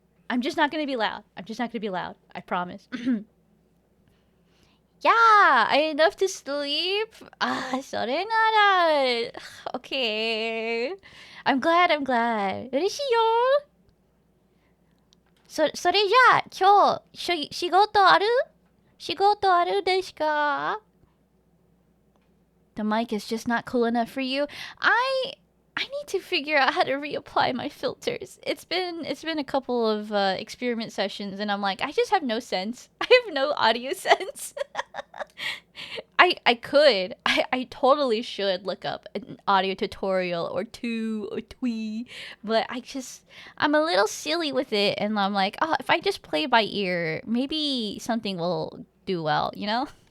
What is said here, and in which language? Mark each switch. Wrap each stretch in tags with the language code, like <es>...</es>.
<en>I'm just not gonna be loud. I'm just not gonna be loud. I promise. Yeah, I had enough to sleep. Ah,</en> <ja>それなら</ja> <en>Okay. I'm glad, I'm glad.</en> <ja>嬉しいよ。それじゃあ、今日、仕事ある？仕事あるですか?</ja> <en>The mic is just not cool enough for you. I need to figure out how to reapply my filters. It's been a couple of experiment sessions, and I'm like, I just have no sense. I have no audio sense. I totally should look up an audio tutorial or two or three, but I'm a little silly with it, and I'm like, oh, if I just play by ear, maybe something will do well, you know?</en>